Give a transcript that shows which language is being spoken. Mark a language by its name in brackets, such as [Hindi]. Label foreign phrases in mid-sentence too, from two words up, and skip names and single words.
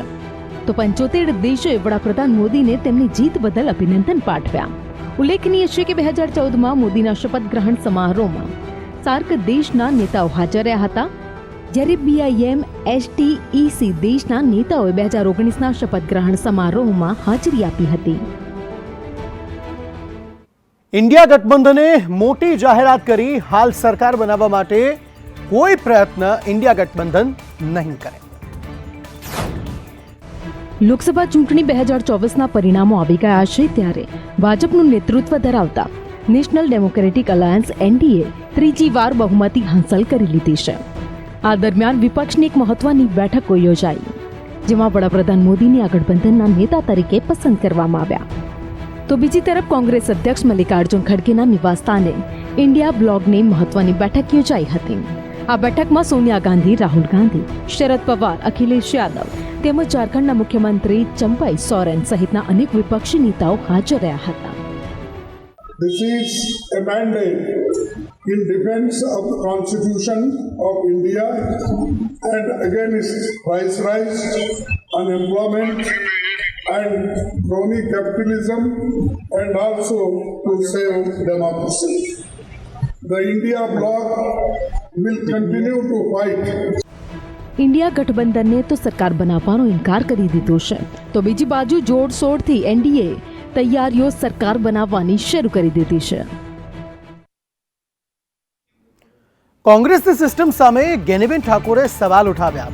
[Gujarati] તો 75 દેશોએ વડાપ્રધાન મોદીને તેમની જીત બદલ અભિનંદન પાઠવ્યા। ઉલ્લેખનીય છે કે 2014માં મોદીના શપથ ગ્રહણ સમારોહમાં સાર્ક દેશના નેતાઓ હાજર રહ્યા હતા, જ્યારે બીઆઈએમ એસટીઈસી દેશના નેતાઓએ 2019ના શપથ ગ્રહણ સમારોહમાં હાજરી આપી હતી। ઇન્ડિયા ગઠબંધને મોટી જાહેરાત કરી, હાલ સરકાર બનાવા માટે કોઈ પ્રયત્ન ઇન્ડિયા ગઠબંધન નહીં કરે। લોકસભા ચૂંટણી 2024ના પરિણામો આવી ગયા છે, ત્યારે ભાજપનું નેતૃત્વ ધરાવતા નેશનલ ડેમોક્રેટિક અલાયન્સ એનડીએ ત્રીજી વાર બહુમતી હાંસલ કરી લીધી છે। આ દરમિયાન વિપક્ષની એક મહત્વની બેઠકો યોજાઈ, જેમાં વડાપ્રધાન મોદીને આ ગઠબંધનના નેતા તરીકે પસંદ કરવામાં આવ્યા। તો બીજી તરફ કોંગ્રેસ અધ્યક્ષ મલ્લિકાર્જુન ખડગેના નિવાસસ્થાને ઇન્ડિયા બ્લોકની મહત્વની બેઠક યોજાઈ હતી। આ બેઠકમાં સોનિયા ગાંધી, રાહુલ ગાંધી, શરદ પવાર, અખિલેશ યાદવ તેમજ ઝારખંડના મુખ્યમંત્રી ચંપાઈ સોરેન સહિતના અનેક વિપક્ષી નેતાઓ હાજર રહ્યા હતા। [English] This is a mandate in defense of the Constitution of India and against price rise, unemployment and crony capitalism, and also to save democracy. The India bloc will continue to fight [Gujarati] ઇન્ડિયા ગઠબંધનને તો સરકાર બનાવવાનો ઇનકાર કરી દીધો છે, તો બીજી બાજુ જોડશોડથી એનડીએ તૈયારીઓ સરકાર બનાવવાની શરૂ કરી દીધી છે. કોંગ્રેસની સિસ્ટમ સામે ગેનીબેન ઠાકોરે સવાલ ઉઠાવ્યા.